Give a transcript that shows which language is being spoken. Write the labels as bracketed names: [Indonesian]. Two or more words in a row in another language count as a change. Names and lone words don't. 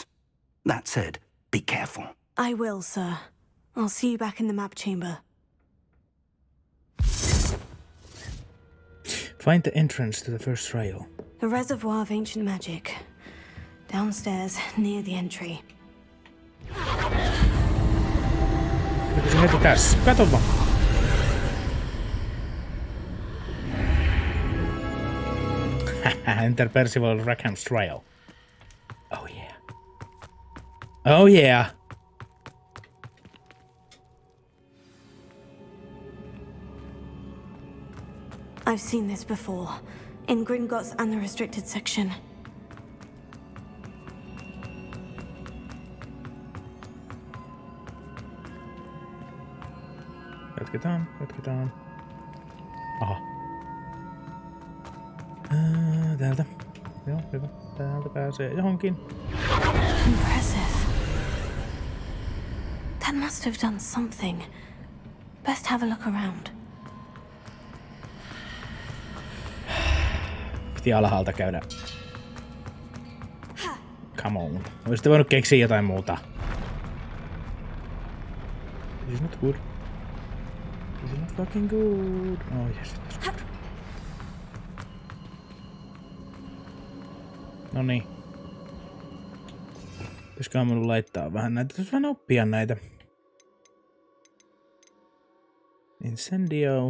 [English] That said, be careful. I will, sir. I'll see you back in the map chamber. Find the entrance to the first trail. The reservoir of ancient magic. Downstairs, near the entry. [Finnish] Oliko se heti tässä? Kato vaan. [English] Enter Percival Rackham's Trail. Oh yeah. Oh yeah. I've seen this before. In Gringotts and the restricted section. [Finnish] Jatketaan. Aha. Täältä. Joo, hyvä. Täältä pääsee johonkin. [English] Impressive. That must have done something. Best have a look around. [Finnish] Piti alhaalta käydä. [English] Come on. [Finnish] Olisitte voinut keksiä jotain muuta. [English] This is not good. This is not fucking good. Oh yes, it is good. [Finnish] Noniin. Pitäisikö mun laittaa vähän näitä? Täytyisi vähän oppia näitä. [English] Incendio.